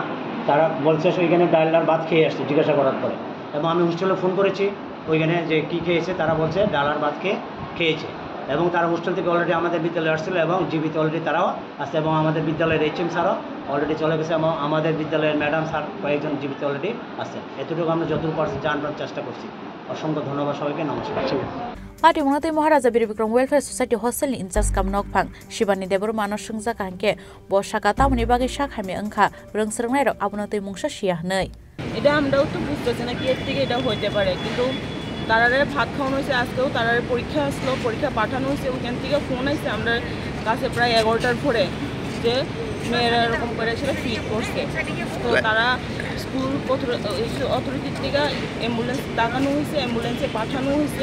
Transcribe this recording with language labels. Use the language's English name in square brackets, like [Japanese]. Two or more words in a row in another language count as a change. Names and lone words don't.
[Bangla] তারা বলছে ওইখানে ডাল ভাত খেয়ে আসছে জিজ্ঞাসা করার পরে, এবং আমি হোস্টেলে ফোন করেছি ওইখানে যে কী খেয়েছে, তারা বলছে ডাল ভাত খেয়েছে। এবং তারা হোস্টেল থেকে অলরেডি আমাদের বিদ্যালয়ে আসছিল, এবং জিবিতে অলরেডি তারাও আসছে, এবং আমাদের বিদ্যালয়ের এইচএম স্যারও অলরেডি চলে গেছে, এবং আমাদের বিদ্যালয়ের ম্যাডাম স্যার কয়েকজন জিবিতে অলরেডি আসছে। এতটুকু আমরা যতটুকু পারছি জানবার চেষ্টা করছি। অসংখ্য ধন্যবাদ সবাইকে, নমস্কার। [Kok Borok] पार्टी मुंगते महाराजा वीर विक्रम वेलफेयर सोसाइटी हॉस्टेल इंचार्ज काम नकफां शिबानी देबर मानस संजा कांके बसाका तामनि बागै शाखामे अंखा रोंसरनाय रक आबनते मुंगसा शिया नै [Bangla] এটা আমরাও তো বুঝতেছি না কি এর থেকে এটা হইতে পারে, কিন্তু তারারে ভাত খাওয়ানো হয়েছে, আজকেও তারারে পরীক্ষা আসলো, পরীক্ষা পাঠানো হয়েছে, ওখান থেকে ফোন আসছে আমরা কাছে প্রায় 11টার পরে যে মেয়েরা এরকম করে সেটা ফিট করছে। তো তারা স্কুল অথরিটির থেকে অ্যাম্বুলেন্স ডাকানো হয়েছে, অ্যাম্বুলেন্সে পাঠানো হয়েছে।